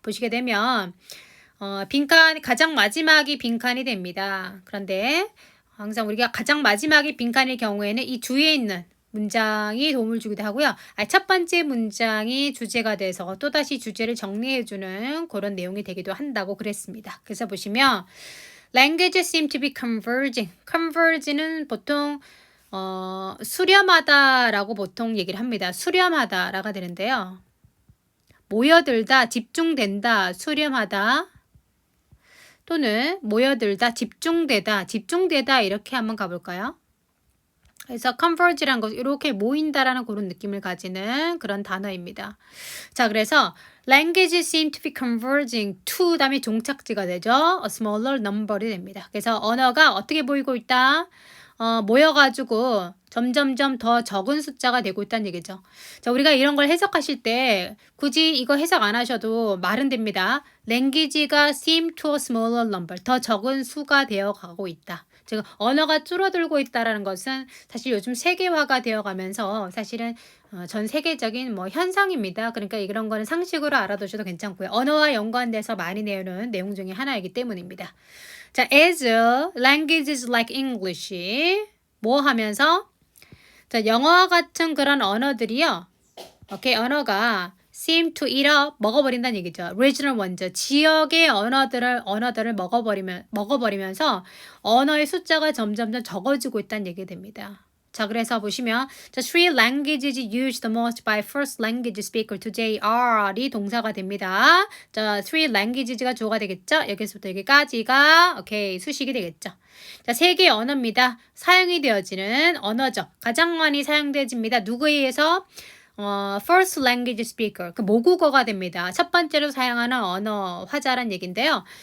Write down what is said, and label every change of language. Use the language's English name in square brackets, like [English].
[Korean] 보시게 되면 빈칸 가장 마지막이 빈칸이 됩니다. 그런데 항상 우리가 가장 마지막이 빈칸일 경우에는 이 뒤에 있는 문장이 도움을 주기도 하고요. 첫 번째 문장이 주제가 돼서 또다시 주제를 정리해주는 그런 내용이 되기도 한다고 그랬습니다. 그래서 보시면 [English] languages seem to be converging. [Korean] converge는 보통 수렴하다라고 보통 얘기를 합니다. 수렴하다라가 되는데요. 모여들다, 집중된다, 수렴하다 또는 모여들다, 집중되다 이렇게 한번 가볼까요? 그래서 converge란 것 이렇게 모인다라는 그런 느낌을 가지는 그런 단어입니다. 자, 그래서 [English] languages seem to be converging to [Korean] 다음에 종착지가 되죠. [English] a smaller number이 [Korean] 됩니다. 그래서 언어가 어떻게 보이고 있다? 모여가지고 점점점 더 적은 숫자가 되고 있다는 얘기죠. 자, 우리가 이런 걸 해석하실 때 굳이 이거 해석 안 하셔도 말은 됩니다. [English] language가 seem to a smaller number, [Korean] 더 적은 수가 되어 가고 있다. 즉 언어가 줄어들고 있다라는 것은 사실 요즘 세계화가 되어가면서 사실은 전 세계적인 뭐 현상입니다. 그러니까 이런 거는 상식으로 알아두셔도 괜찮고요. 언어와 연관돼서 많이 내는 내용 중에 하나이기 때문입니다. 자, [English] as languages like English [Korean] 뭐 하면서 자, 영어와 같은 그런 언어들이요. 오케이, 언어가 [English] seem to eat up [Korean] 먹어버린다는 얘기죠. regional 원조 지역의 언어들을 먹어버리면서 언어의 숫자가 점점점 적어지고 있다는 얘기 됩니다. 자, 그래서 보시면 [English] the three languages used the most by first language speaker today are이 [Korean] 동사가 됩니다. 자, three languages가 주어가 되겠죠? 여기서부터 여기까지가 오케이 수식이 되겠죠. 자, 세 개의 언어입니다. 사용이 되어지는 언어죠. 가장 많이 사용되어집니다. 누구에 의해서? [English] first language speaker, [Korean] 그 모국어가 됩니다. 첫 번째로 사용하는 언어 화자란 얘기인데요.